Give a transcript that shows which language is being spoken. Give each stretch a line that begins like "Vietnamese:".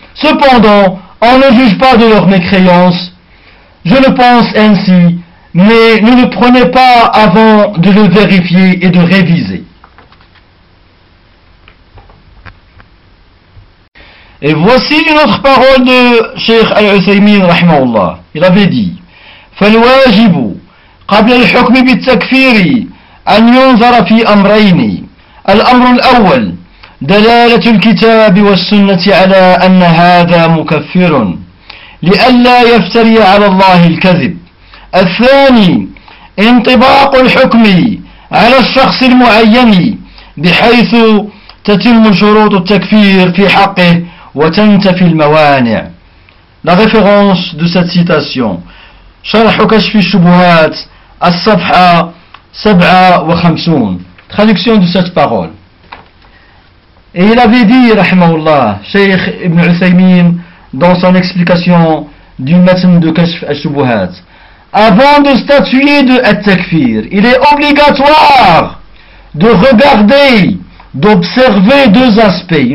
French: Cependant, on ne juge pas de leur mécréance. Je le pense ainsi. Mais ne le prenez pas avant de le vérifier et de réviser. Et voici une autre parole de Cheikh Al-Uthaymeen, rahimahullah. Il avait dit:
Arabic: فالواجب قبل الحكم بالتكفير أن ينظر في أمرين. الأمر الأول دلالة الكتاب والسنة على أن هذا مكفر لئلا يفتري على الله الكذب. الثاني انطباق الحكم على الشخص المعين بحيث تتم شروط التكفير في حقه وتنتفي الموانع.
French: La référence de cette citation:
Arabic: شرح كشف الشبهات الصفحة 57.
French: Traduction de cette parole. Et il avait dit, rahimahullah, Cheikh Ibn Uthaymeen, dans son explication du matin de كشف الشبهات: avant de statuer de At-Takfir, il est obligatoire de regarder, d'observer deux aspects.